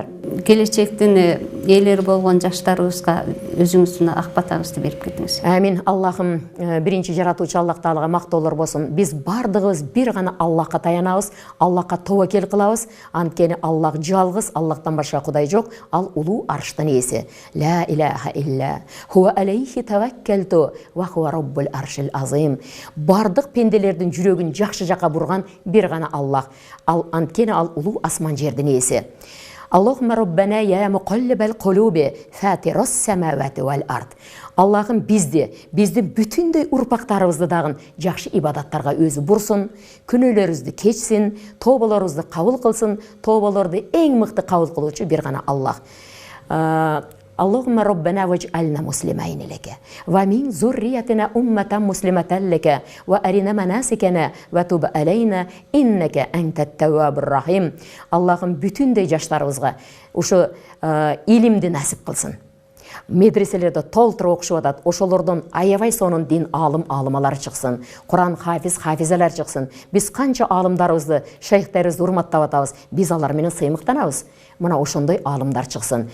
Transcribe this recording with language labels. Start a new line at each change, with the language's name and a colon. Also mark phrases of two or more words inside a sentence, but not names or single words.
Kyrgyz: Келечектин ээлери болгон жаштарыбызга өзүңүздүн ак батаңызды берип кетиңиз. Амин. Аллахым биринчи жаратуучу Аллах Таалага мактоолор болсун. Биз бардыгыбыз бир гана Аллахка таянабыз, Аллахка тобокел кылабыз. Анткени Аллах жалгыз, Аллахтан башка кудай жок. Ал улуу арштын ээси.
Arabic: لا إله إلا هو عليه توكلت وهو رب العرش العظيم.
Kyrgyz: Бардык пенделердин жүрөгүн жакшы жака бурган бир гана Аллах. Анткени ал улуу асман жердин ээси.
Arabic: اللهم ربنا يا مقلب القلوب فاطر السماوات والأرض.
Kyrgyz: Аллахым биздин бүтүндөй урпактарыбызды дагы жакшы ибадаттарга өзү бурсун, күнөөлөрүбүздү кечсин, тоболорубузду кабыл кылсын, тоболорду эң мыкты кабыл кылуучу бир гана Аллах.
Arabic: اللهم ربنا واجعلنا مسلمين لك ومن ذريتنا أمة مسلمة لك وأرنا مناسكنا وتب علينا إنك أنت التواب الرحيم.
Kyrgyz: Аллахым бүтүндөй жаштарыбызга ушу илимди насип кылсын. медреселерде толтырып окушуп атат. Ошолордон аябай сонун дин алымалар чыксын, Куран хафизалар чыксын. Биз канча алымдарыбызды, шейхтерибизди урматтап атабыз. Биз алар менен сыймыктанабыз. Мына ошондой алымдар чыксын.